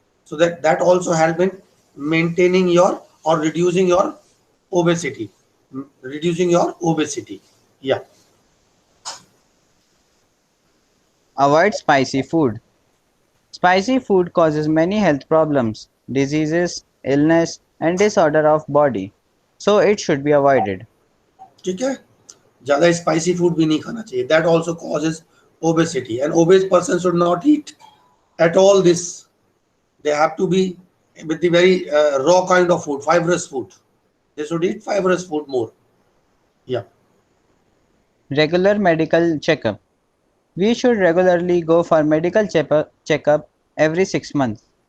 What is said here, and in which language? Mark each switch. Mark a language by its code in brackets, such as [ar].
[en] So that also help in maintaining your or reducing your obesity. Reducing your obesity. Yeah. Avoid spicy food. Spicy food causes many health problems, diseases, illness, and disorder of body. So it should be avoided. [hi] ठीक है, ज़्यादा spicy food भी नहीं खाना चाहिए. [en] That also causes obesity. An obese person should not eat at all this. They have to be with the very raw kind of food, fibrous food. They should eat fibrous food more. Yeah. Regular medical checkup. We should regularly go for medical checkup every 6 months.